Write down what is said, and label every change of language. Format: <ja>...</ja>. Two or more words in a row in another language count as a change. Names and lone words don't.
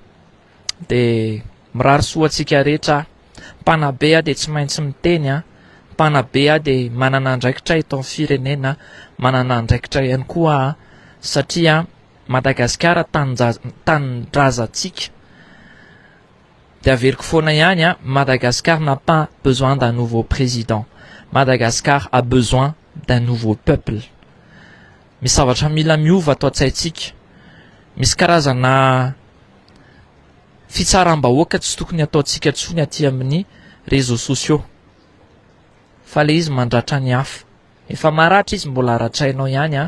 <mg>De mirary soatsika rehetra, mpanabe a de tsy maintsy miteny a, mpanabe a de manana andraikitra eto amin'ny firenena, manana andraikitra ihany koa satria Madagasikara tany-drazantsika, de averiko foana ihany a</mg> <fr>Madagascar n'a pas besoin d'un nouveau président. Madagascar a besoin d'un nouveau peuple.</fr> <mg>Misy zavatra mila miova ato an-tsaintsika. Misy karazana fitsaram-bahoaka tsy tokony ataontsika tsony aty amin'ny</mg> <fr>réseaux sociaux.</fr> <mg>Fa le izy mandratra ny hafa. Efa maratra izy mbola aratrainao ihany a.</mg>